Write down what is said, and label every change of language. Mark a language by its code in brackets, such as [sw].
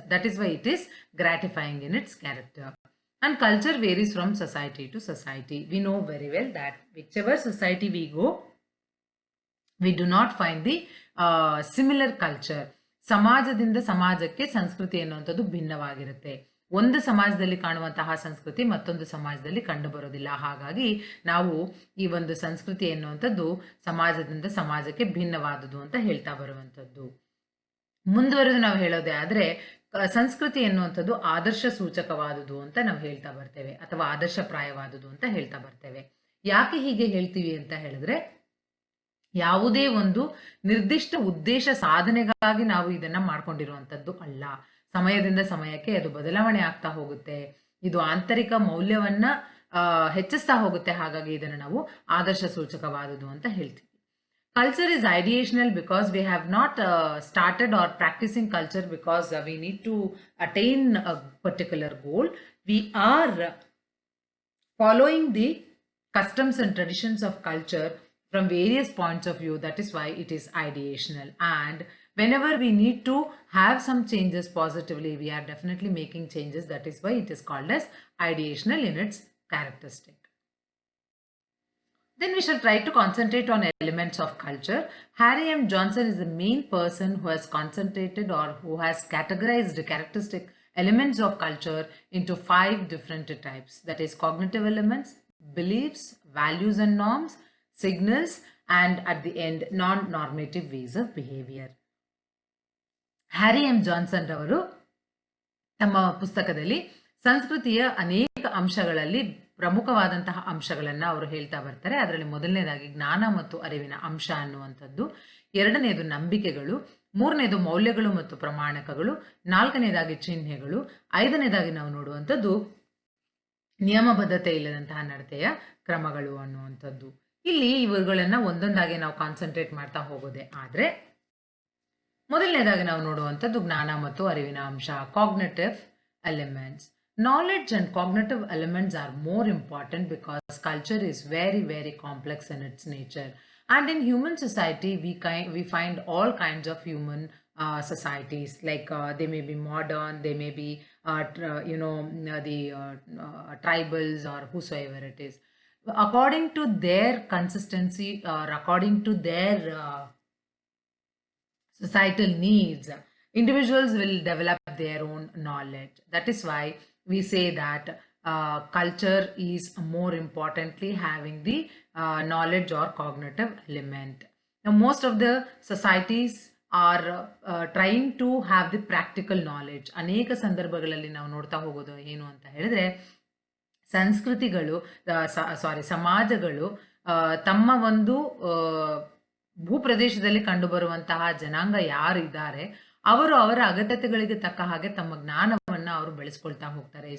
[en] That is why it is gratifying in its character. And culture varies from society to society. We know very well that whichever society we go, we do not find the similar culture. [kn] ಸಮಾಜದಿಂದ ಸಮಾಜಕ್ಕೆ ಸಂಸ್ಕೃತಿ ಎನ್ನುವಂಥದ್ದು ಭಿನ್ನವಾಗಿರುತ್ತೆ. ಒಂದು ಸಮಾಜದಲ್ಲಿ ಕಾಣುವಂತಹ ಸಂಸ್ಕೃತಿ ಮತ್ತೊಂದು ಸಮಾಜದಲ್ಲಿ ಕಂಡು ಬರೋದಿಲ್ಲ. ಹಾಗಾಗಿ ನಾವು ಈ ಒಂದು ಸಂಸ್ಕೃತಿ ಎನ್ನುವಂಥದ್ದು ಸಮಾಜದಿಂದ ಸಮಾಜಕ್ಕೆ ಭಿನ್ನವಾದುದು ಅಂತ ಹೇಳ್ತಾ ಬರುವಂಥದ್ದು. ಮುಂದುವರೆದು ನಾವು ಹೇಳೋದೇ ಆದ್ರೆ, ಸಂಸ್ಕೃತಿ ಎನ್ನುವಂಥದ್ದು ಆದರ್ಶ ಸೂಚಕವಾದುದು ಅಂತ ನಾವು ಹೇಳ್ತಾ ಬರ್ತೇವೆ, ಅಥವಾ ಆದರ್ಶಪ್ರಾಯವಾದುದು ಅಂತ ಹೇಳ್ತಾ ಬರ್ತೇವೆ. ಯಾಕೆ ಹೀಗೆ ಹೇಳ್ತೀವಿ ಅಂತ ಹೇಳಿದ್ರೆ, ಯಾವುದೇ ಒಂದು ನಿರ್ದಿಷ್ಟ ಉದ್ದೇಶ ಸಾಧನೆಗಾಗಿ ನಾವು ಇದನ್ನ ಮಾಡ್ಕೊಂಡಿರುವಂಥದ್ದು ಅಲ್ಲ. ಸಮಯದಿಂದ ಸಮಯಕ್ಕೆ ಅದು ಬದಲಾವಣೆ ಆಗ್ತಾ ಹೋಗುತ್ತೆ. ಇದು ಆಂತರಿಕ ಮೌಲ್ಯವನ್ನ ಹೆಚ್ಚಿಸ್ತಾ ಹೋಗುತ್ತೆ. ಹಾಗಾಗಿ ಇದನ್ನು ನಾವು ಆದರ್ಶ ಸೂಚಕವಾದುದು ಅಂತ ಹೇಳ್ತೀವಿ. [en] Culture is ideational because we have not started or practising culture because we need to attain a particular goal. We are following the customs and traditions of culture from various points of view. That is why it is ideational. And whenever we need to have some changes positively, we are definitely making changes. That is why it is called as ideational in its characteristic. Then we shall try to concentrate on elements of culture. Harry M. Johnson is the main person who has concentrated or who has categorized the characteristic elements of culture into 5 different types. That is cognitive elements, beliefs, values and norms, signals, and at the end non-normative ways of behavior. [kn] Harry M Johnson ರವರು ತಮ್ಮ ಪುಸ್ತಕದಲ್ಲಿ ಸಂಸ್ಕೃತಿಯ ಅನೇಕ ಅಂಶಗಳಲ್ಲಿ ಪ್ರಮುಖವಾದಂತಹ ಅಂಶಗಳನ್ನ ಅವರು ಹೇಳ್ತಾ ಬರ್ತಾರೆ. ಅದರಲ್ಲಿ ಮೊದಲನೇದಾಗಿ ಜ್ಞಾನ ಮತ್ತು ಅರಿವಿನ ಅಂಶ ಅನ್ನುವಂಥದ್ದು, ಎರಡನೇದು ನಂಬಿಕೆಗಳು, ಮೂರನೇದು ಮೌಲ್ಯಗಳು ಮತ್ತು ಪ್ರಮಾಣಕಗಳು, ನಾಲ್ಕನೇದಾಗಿ ಚಿಹ್ನೆಗಳು, ಐದನೇದಾಗಿ ನಾವು ನೋಡುವಂಥದ್ದು ನಿಯಮಬದ್ಧತೆ ಇಲ್ಲದಂತಹ ನಡತೆಯ ಕ್ರಮಗಳು ಅನ್ನುವಂಥದ್ದು. ಇಲ್ಲಿ ಇವುಗಳನ್ನ ಒಂದೊಂದಾಗಿ ನಾವು ಕಾನ್ಸಂಟ್ರೇಟ್ ಮಾಡ್ತಾ ಹೋಗೋದೆ ಆದ್ರೆ, ಮೊದಲನೇದಾಗಿ ನಾವು ನೋಡುವಂಥದ್ದು ಜ್ಞಾನ ಮತ್ತು ಅರಿವಿನ ಅಂಶ, cognitive elements. [en] Knowledge and cognitive elements are more important because culture is very, very complex in its nature. And in human society, we find all kinds of human societies. Like they may be modern, they may be the tribals or whosoever it is. According to their consistency or according to their societal needs, individuals will develop their own knowledge. That is why we say that culture is more importantly having the knowledge or cognitive element. Now, most of the societies are trying to have the practical knowledge. [kn] ಅನೇಕ ಸಂದರ್ಭಗಳಲ್ಲಿ ನಾವು ನೋಡ್ತಾ ಹೋಗೋದು ಏನು ಅಂತ ಹೇಳಿದ್ರೆ, ಸಂಸ್ಕೃತಿಗಳು ಸಮಾಜಗಳು ತಮ್ಮ ಒಂದು ಭೂಪ್ರದೇಶದಲ್ಲಿ ಕಂಡುಬರುವಂತಹ ಜನಾಂಗ ಯಾರಿದ್ದಾರೆ ಅವರು ಅವರ ಅಗತ್ಯತೆಗಳಿಗೆ ತಕ್ಕ ಹಾಗೆ ತಮ್ಮ ಜ್ಞಾನವನ್ನ ಅವರು ಬೆಳೆಸ್ಕೊಳ್ತಾ ಹೋಗ್ತಾರೆ.